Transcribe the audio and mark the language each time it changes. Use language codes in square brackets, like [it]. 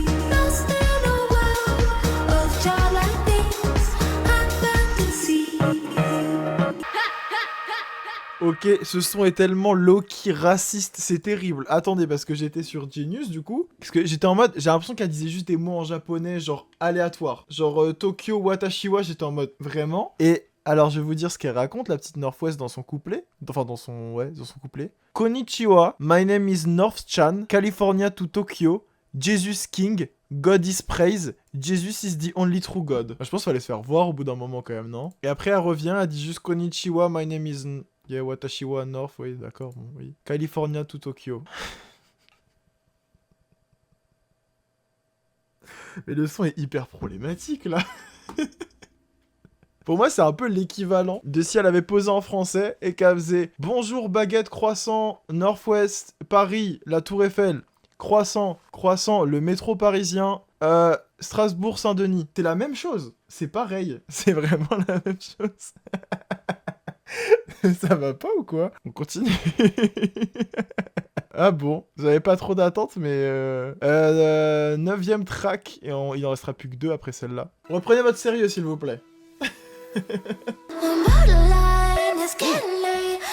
[en] Lost in a world of childlike things and fantasy. [fr] Ok, ce son est tellement low-key raciste, c'est terrible. Attendez, parce que j'étais sur Genius du coup. Parce que j'étais en mode, j'ai l'impression qu'elle disait juste des mots en japonais, genre aléatoires. Genre Tokyo, Watashiwa, j'étais en mode vraiment. Et alors je vais vous dire ce qu'elle raconte, la petite Northwest dans son couplet. Enfin, dans son couplet. [en] Konnichiwa, my name is North-chan, California to Tokyo, Jesus King, God is praise, Jesus is the only true God. [fr] Je pense qu'il fallait se faire voir au bout d'un moment quand même, non? Et après elle revient, elle dit juste Konnichiwa, [en] my name is... Yeah, [fr] Watashiwa North, oui, d'accord, bon, oui. California to Tokyo. Mais le son est hyper problématique, là. Pour moi, c'est un peu l'équivalent de si elle avait posé en français et qu'elle faisait « Bonjour, baguette, croissant, Northwest, Paris, la Tour Eiffel, croissant, croissant, le métro parisien, Strasbourg, Saint-Denis. » C'est la même chose. C'est pareil. C'est vraiment la même chose. Ça va pas ou quoi? On continue. Ah bon, vous avez pas trop d'attente, mais 9ème track, et il en restera plus que 2 après celle-là. Reprenez votre sérieux, s'il vous plaît. [en] I'm borderline, it's getting late.